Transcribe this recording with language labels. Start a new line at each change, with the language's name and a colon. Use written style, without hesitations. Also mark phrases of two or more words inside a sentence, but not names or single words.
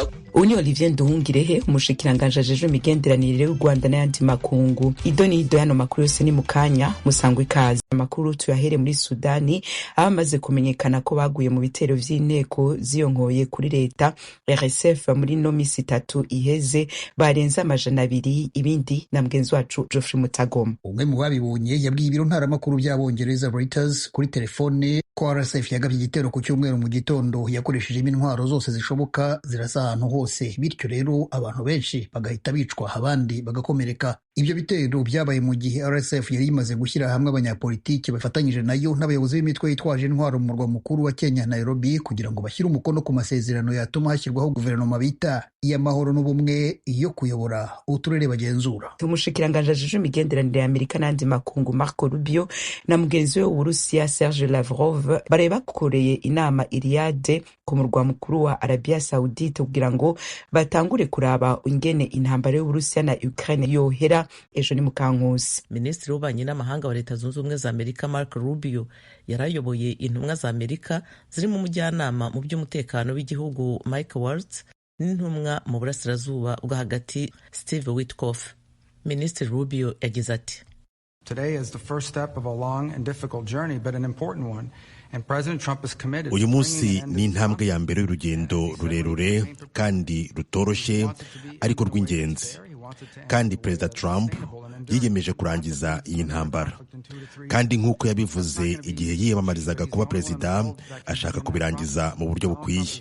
Rundi: Uni Olivier Nduhungirehe, umushikiranganje ajejwe imigenderanire y'u Rwanda n'ayandi makungu. Idoni yano makuru yose ni mukanya musangwe ikaze. Amakuru tuyahere muri Sudani, abamaze kumenyekana ko baguye mu bitero vy'inteko ziyonkoye kuri leta RSF muri no misi 3 iheze barenza 200, ibindi na mgenzi wacu Geoffrey Mutagoma.
Kinyarwanda: Umwe mu babibonye yabwiye ibiro ntaramakuru by'Abongereza Reuters kuri telefone ko RSF yagabye igitero ku cyumweru mu gitondo yakoresheje intwaro zose zishoboka zirasa ahantu hose, bityo rero abantu benshi bagahita bicwa abandi bagakomereka. Ibyo bitero byabaye mu gihe RSF yari imaze gushyira hamwe abanyapolitiki bafatanyije nayo n'abayobozi b'imitwe yitwaje intwaro mu murwa mukuru wa Kenya Nairobi kugira ngo bashyire umukono ku masezerano yatuma hashyirwaho guverinoma bita iy'amahoro n'ubumwe yo kuyobora uturere bagenzura.
Rundi: Umushikiranganje ajejwe imigenderanire y'Amerika n'andi makungu Marco Rubio na mugenzi we w'Uburusiya Serge Lavrov bari bakoreye inama Riyadh ku murwa mukuru wa Arabia Saudite kugira ngo batangure kuraba ingene intambara y'Uburusiya na Ukraine yohera. Ejo ni Mukankusi.
Kinyarwanda: Minisitiri w'ububanyi n'amahanga wa Leta Zunze Ubumwe za Amerika Marco Rubio yarayoboye intumwa za Amerika zirimo umujyanama mu by'umutekano w'igihugu Mike Waltz n'intumwa mu burasirazuba bwo hagati Steve Witkoff. Minisitiri Rubio yagize ati:
English: Today is the first step of a long and difficult journey, but an important one.
Kinyarwanda: Uyu munsi ni intambwe ya mbere y'urugendo rurerure kandi rutoroshye ariko rw'ingenzi, kandi Perezida Trump yiyemeje kurangiza iyi ntambara, kandi nk'uko yabivuze igihe yiyamamarizaga kuba perezida, ashaka kubirangiza mu buryo bukwiye.